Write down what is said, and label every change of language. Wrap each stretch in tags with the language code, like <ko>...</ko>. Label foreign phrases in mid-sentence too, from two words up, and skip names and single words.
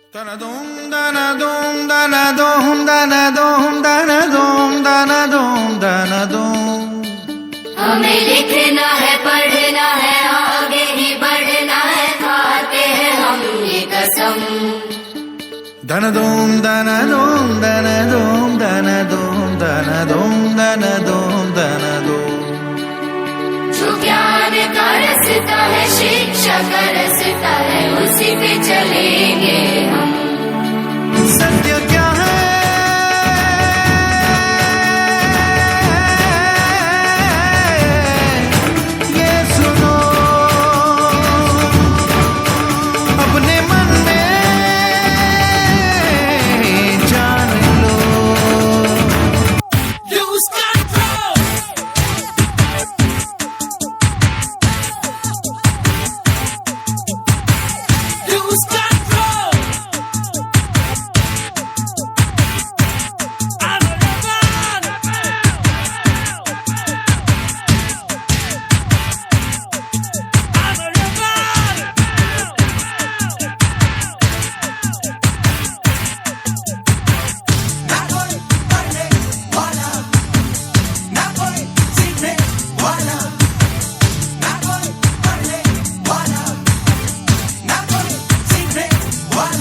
<hi>हमें लिखना है, पढ़ना है, आगे ही बढ़ना है, खाते हैं हम ये कसम। दन दोम दन दोम दन दोम दन दोम दन दोम दन दोम दन दोम। जो ज्ञान का रास्ता है, शिक्षा का रास्ता है, उसी पे चलेंगे हम। सत्य क्या है ये सुनो, अपने मन में जान लो।</hi> <en>Lose control. Lose control. I'm a rebel. I'm a rebel.</en> <hi>ना कोई पढ़ने वाला, ना कोई सीखने वाला, ना कोई पढ़ने वाला, ना कोई सीखने वाला।</hi>